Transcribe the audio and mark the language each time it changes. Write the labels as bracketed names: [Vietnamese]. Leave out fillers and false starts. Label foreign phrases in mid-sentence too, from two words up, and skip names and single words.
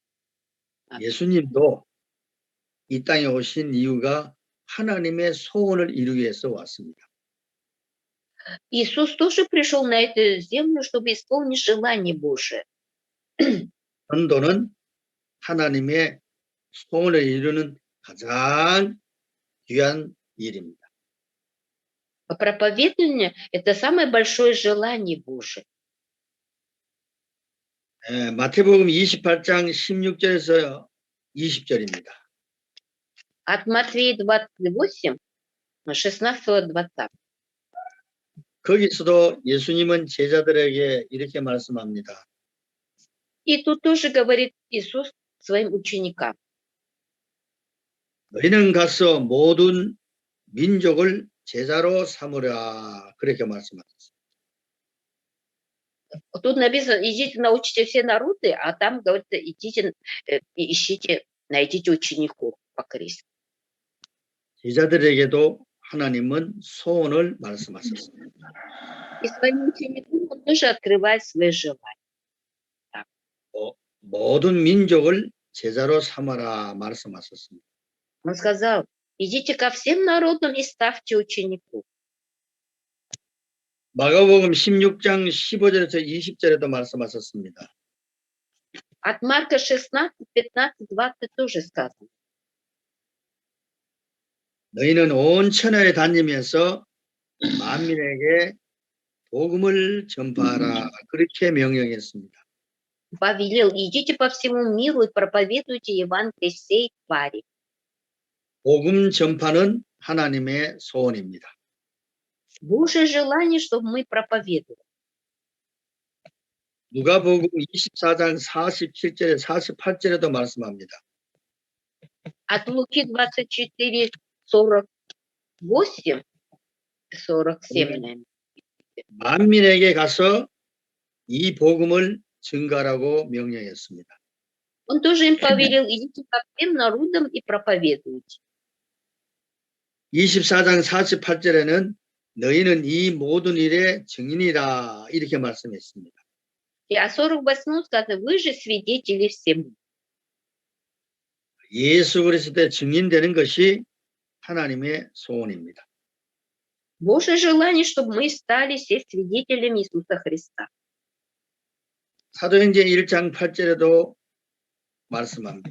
[Korean] 예수님도 이 땅에 오신 이유가 하나님의 소원을 이루기 위해서 왔습니다. [Russian] Иисус тоже пришел на эту землю, чтобы исполнить желание Божие. [Korean] 전도는 하나님의 소원을 이루는 가장 귀한 일입니다. [Russian] Проповедование – это самое большое желание Божие. [Korean] 마태복음 28장 16절에서 20절입니다. [Russian] От Матфея 28, 16-20. [Korean] 거기서도 예수님은 제자들에게 이렇게 말씀합니다. [Russian] И тут тоже говорит Иисус своим ученикам. [Korean] 너희는 가서 모든 민족을 제자로 삼으라. 그렇게 말씀하셨습니다. [Russian] Тут написано, идите научите все народы, а там говорится, идите, ищите, найдите учеников по Христу. [Korean] 제자들에게도 하나님은 소원을 말씀하셨습니다. [Russian] И своим ученикам он тоже открывает свои желания. [Korean] 모든 민족을 제자로 삼아라 말씀하셨습니다. [Russian] Он сказал, идите ко всем народам и ставьте учеников. [Korean] 마가복음 16장 15절에서 20절에도 말씀하셨습니다. [Russian] От Марка 16, 15, 20 тоже сказано. [Korean] 너희는 온 천하에 다니면서 만민에게 복음을 전파하라. 그렇게 명령했습니다. [Russian] Повелел, идите по всему миру и проповедуйте Евангелие всей твари. [Korean] 복음 전파는 하나님의 소원입니다. [Russian] Божье желание, чтобы мы проповедовали. [Korean] 누가복음 24장 47절에 48절에도 말씀합니다. [Russian] От Луки 24, 48, 47, наверное. [Korean] 만민에게 가서 이 복음을 증가하라고 명령했습니다. [Russian] Он тоже им повелел, идите ко всем народам и проповедуйте. [Korean] 24장 48절에는 너희는 이 모든 일의 증인이라 이렇게 말씀했습니다. [Russian] И о 48 сказано, вы же свидетели всему. [Korean] 예수 그리스도의 증인되는 것이 하나님의 소원입니다. [Russian] Божье желание, чтобы мы стали все свидетелями Иисуса Христа. [Korean] 사도행전 1장 8절에도 말씀합니다.